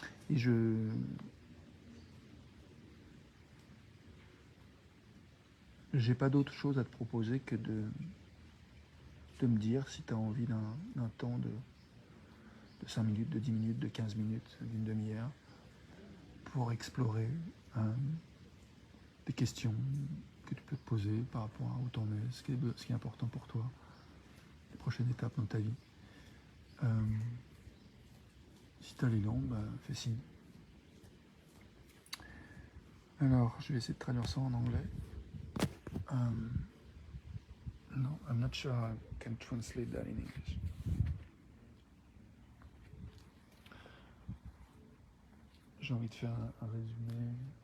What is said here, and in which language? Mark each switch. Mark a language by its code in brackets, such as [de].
[fr] Et j'ai pas d'autre chose à te proposer que de me dire si tu as envie d'un temps de 5 minutes, de 10 minutes, de 15 minutes, d'une demi-heure, pour explorer des questions que tu peux te poser par rapport à où t'en es, ce qui est important pour toi, les prochaines étapes dans ta vie. Si tu as l'élan, bah, fais signe. Alors, je vais essayer de traduire ça en anglais. [en] No, I'm not sure I can translate that in English. [fr] J'ai envie de faire un résumé.